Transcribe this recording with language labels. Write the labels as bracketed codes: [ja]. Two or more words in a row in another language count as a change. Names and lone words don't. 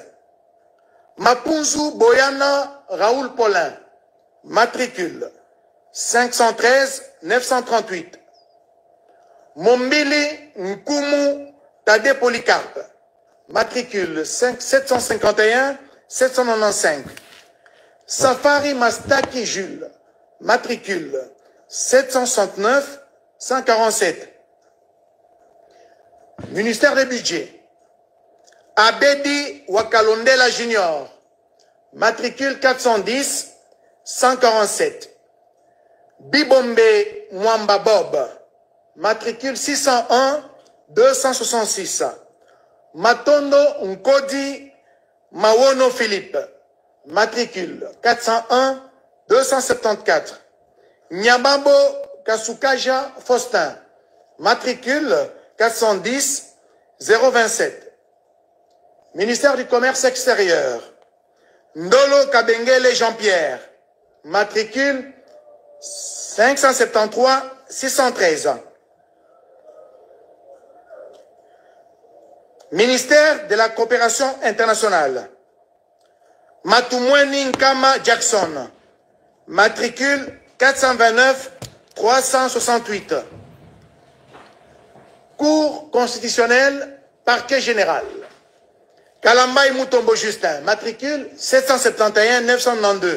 [fr] Mapunzu Boyana Raoul Paulin, matricule 513 938. Mombili Nkumu Tade Polycarpe, matricule 751 795. Safari Mastaki Jules, matricule 769 147. Ministère des Budgets. Abedi Wakalondela Junior, matricule 410 147. Bibombe Mwamba Bob, matricule 601 266. Matondo Nkodi Mawono Philippe, matricule 401 274. Nyababo Kasukaja Faustin, matricule 410 027. Ministère du Commerce extérieur. Ndolo Kabengele Jean-Pierre, matricule 573 613. Ministère de la Coopération internationale. Matumweni Nkama Jackson, matricule 429 368. Cour constitutionnelle, parquet général. Kalambay Mutombo Justin, matricule 771 992.